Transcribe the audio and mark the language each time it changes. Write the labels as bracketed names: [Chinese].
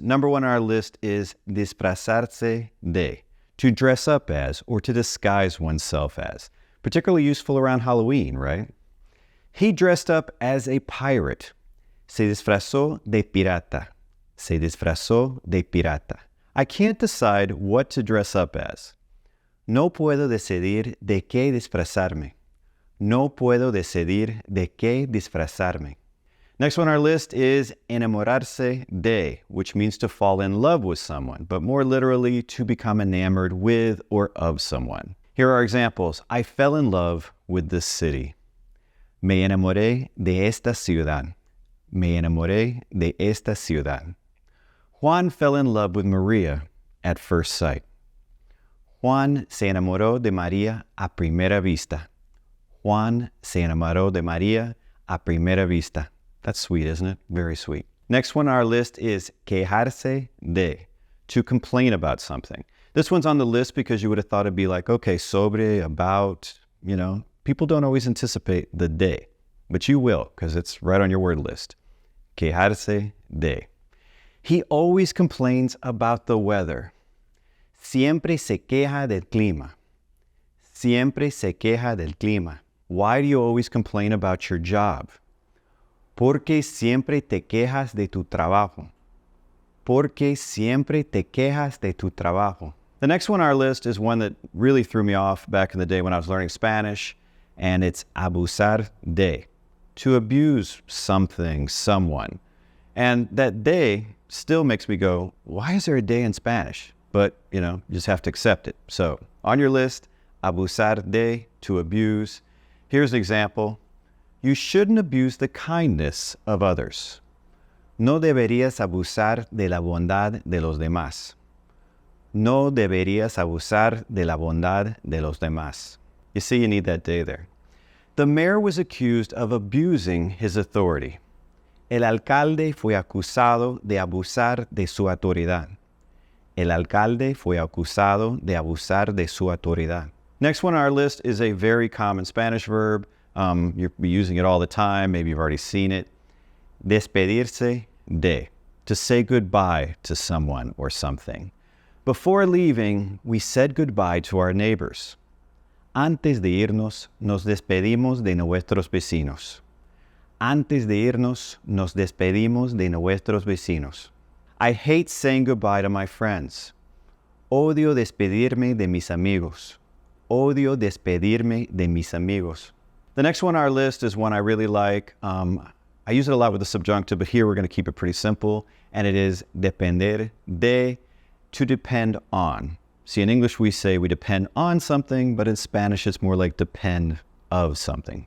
[English] Number 1 on our list is disfrazarse de, to dress up as or to disguise oneself as. Particularly useful around Halloween, right? He dressed up as a pirate. [Spanish] Se disfrazó de pirata. Se disfrazó de pirata. [English] I can't decide what to dress up as. [Spanish] No puedo decidir de qué disfrazarme. No puedo decidir de qué disfrazarme. [English] Next one on our list is enamorarse de, which means to fall in love with someone, but more literally to become enamored with or of someone. Here are examples. I fell in love with this city. [Spanish] Me enamoré de esta ciudad. Me enamoré de esta ciudad. [English] Juan fell in love with Maria at first sight. [Spanish] Juan se enamoró de María a primera vista. Juan se enamoró de María a primera vista. [English] That's sweet, isn't it? Very sweet. Next one on our list is quejarse de, to complain about something. This one's on the list because you would have thought it'd be like, okay, sobre, about, you know. People don't always anticipate the de, but you will because it's right on your word list. Quejarse de. He always complains about the weather. [Spanish] Siempre se queja del clima. Siempre se queja del clima. [English] Why do you always complain about your job? [Spanish] Porque siempre te quejas de tu trabajo. Porque siempre te quejas de tu trabajo. [English] The next one on our list is one that really threw me off back in the day when I was learning Spanish, and it's abusar de, to abuse something, someone. And that de still makes me go, why is there a de in Spanish? But, you know, you just have to accept it. So, on your list, abusar de, to abuse. Here's an example. You shouldn't abuse the kindness of others. [Spanish] No deberías abusar de la bondad de los demás. No deberías abusar de la bondad de los demás. [English] You see, you need that de there. The mayor was accused of abusing his authority. [Spanish] El alcalde fue acusado de abusar de su autoridad. El alcalde fue acusado de abusar de su autoridad. [English] Next one on our list is a very common Spanish verb. You'll be using it all the time. Maybe you've already seen it. Despedirse de, to say goodbye to someone or something. Before leaving, we said goodbye to our neighbors. [Spanish] Antes de irnos, nos despedimos de nuestros vecinos. Antes de irnos, nos despedimos de nuestros vecinos. [English] I hate saying goodbye to my friends. [Spanish] Odio despedirme de mis amigos. Odio despedirme de mis amigos. [English] The next one on our list is one I really like. I use it a lot with the subjunctive, but here we're going to keep it pretty simple. And it is depender de, to depend on. See, in English we say we depend on something, but in Spanish it's more like depend of something.